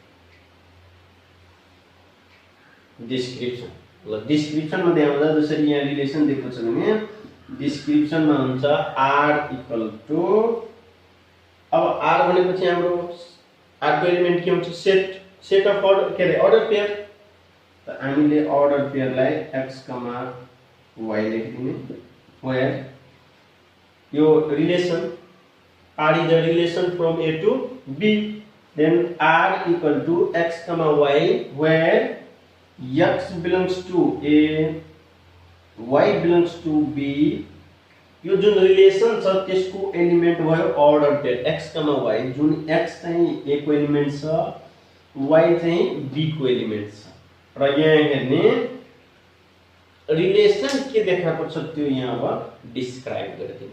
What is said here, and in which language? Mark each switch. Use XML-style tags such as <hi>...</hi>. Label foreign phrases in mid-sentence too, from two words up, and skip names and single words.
<ne>डिस्क्रिप्सन ल डिस्क्रिप्सन मा देखाउँदा जसरी यहाँ रिलेसन दिएको छ भने डिस्क्रिप्सन में हुन्छ r</ne> <en>equal to.</en> <ne>अब r भनेपछि हाम्रो r को एलिमेन्ट के हुन्छ</ne> <en>set of order</en> <ne>के रे</ne> <en>order pair.</en> <ne>त हामीले ऑर्डर पेयर लाई x y लेखिदिने वेयर यो रिलेसन r</ne> <en>is a relation from a to b, then r equal to x y where x belongs to a y belongs to b।</en> <ne>यो जुन रिलेसन छ त्यसको एलिमेन्ट भयो</ne> <en>order pair x y.</en> <ne>जुन x चाहिँ a को एलिमेन्ट छ y चाहिँ b को एलिमेन्ट छ। र यहाँ हेर्ने रिलेसन के देखाएको छ त्यो यहाँ अब डिस्क्राइब गरिदिनु।</ne>